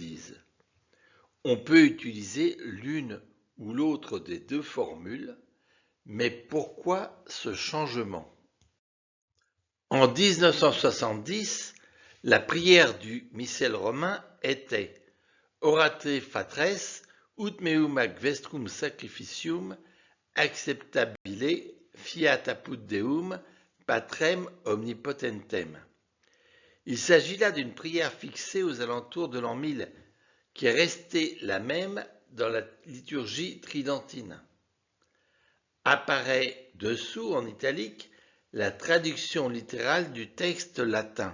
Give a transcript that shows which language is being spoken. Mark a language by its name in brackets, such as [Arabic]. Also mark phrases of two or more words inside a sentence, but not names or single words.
[French] » On peut utiliser l'une ou l'autre des deux formules, mais pourquoi ce changement ? En 1970, la prière du missel romain était « [Latin] Orate fatres, ut meum ac vestrum sacrificium, acceptabile fiat apud Deum, patrem omnipotentem ». [French] Il s'agit là d'une prière fixée aux alentours de l'an 1000, qui est restée la même dans la liturgie tridentine. Apparaît dessous en italique la traduction littérale du texte latin.